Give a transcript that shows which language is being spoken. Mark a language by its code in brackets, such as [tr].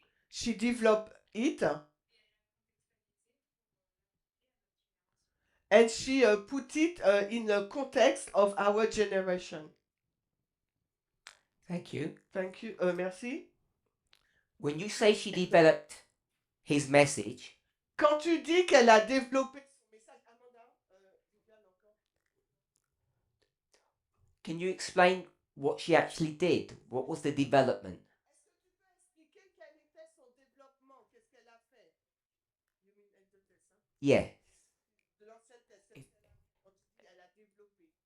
[en] She developed it, and she put it in the context of our generation. Thank you. Thank you. [fr] Merci. [en] When you say she developed his message, [fr] Quand tu dis qu'elle a développé son message, Amanda, Viviane encore. [en] can you explain what she actually did? What was the development? [fr] Est-ce que tu peux expliquer quel était son développement? Qu'est-ce qu'elle a fait? [en] You mean Elder Tess, [fr] hein? [en] Yeah. [fr] De l'ancienne thèse, qu'est-ce qu'elle a, quand tu dis elle a développé.